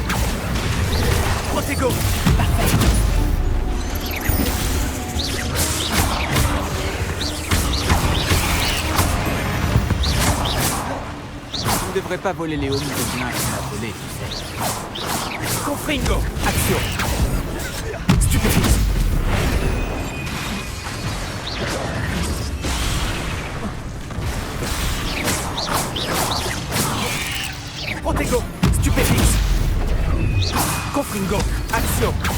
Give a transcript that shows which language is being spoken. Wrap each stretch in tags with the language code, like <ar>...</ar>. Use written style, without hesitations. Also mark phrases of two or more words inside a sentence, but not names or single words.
<fr>Protego. Parfait. On ne devrait pas voler les hommes de bien qu'on a volé, tu sais. Confringo. Action. Stupéfixe. Protego. Stupéfixe. Confringo. Action.</fr>